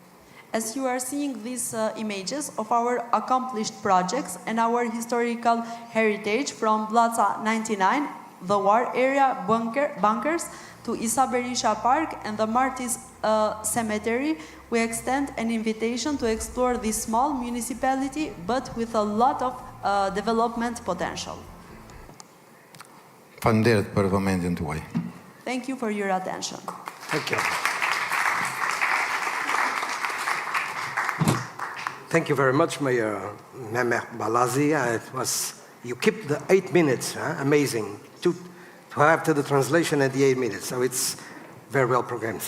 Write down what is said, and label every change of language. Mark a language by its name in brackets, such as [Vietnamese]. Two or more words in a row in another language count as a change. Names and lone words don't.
[English] As you are seeing these images of our accomplished projects and our historical heritage from Bllazha 99, the war area bunkers, to Isaberisha Park and the Martyrs Cemetery, we extend an invitation to explore this small municipality, but with a lot of development potential. [Albanian] Faleminderit për vëmendjen tuaj. [English] Thank you for your attention. Thank you. Thank you very much, Mayor Mehmet Ballazhi. You kept the 8 minutes, amazing. To have the translation at the 8 minutes, so it's very well programmed.